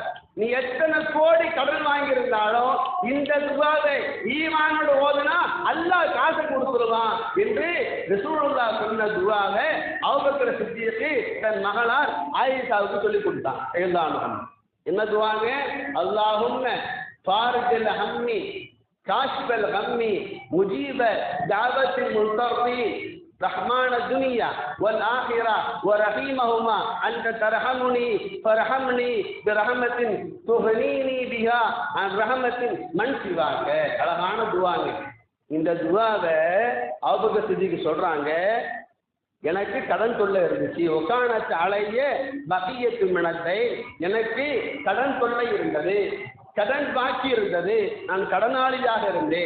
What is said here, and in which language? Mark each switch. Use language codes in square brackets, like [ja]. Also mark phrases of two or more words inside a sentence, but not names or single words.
[ta] நீ எத்தனை கோடி கடன் வாங்கியிருந்தாலும் இந்த துஆவை ஈமானோடு ஓதுனா அல்லாஹ் காசு கொடுத்துருவான் என்று ரசூலுல்லாஹ் சொன்ன துஆவை அபூபக்கர் சித்திக் தன் மகளார் ஆயிஷாவுக்கு சொல்லி கொடுத்தான். என்ன துஆங்க? [ar] اللهم فارج الهم كاشف الغم مجيب دعوة المضطر رحمن الدنيا والآخرة ورحيمهما أنت ترحمني فرحمني برحمة تغنيني بها عن رحمة من سواك. [ta] அழகான துஆங்க. இந்த துஆவை அபூபக்கர் சித்திக் சொல்றாங்க, எனக்கு கடன் தொல்லை இருந்துச்சு. [ar] وكانت علي بقية من الدين, [ta] எனக்கு கடன் தொல்லை இருந்தது, கடன் பாக்கி இருந்தது, நான் கடனாளியாக இருந்தேன்.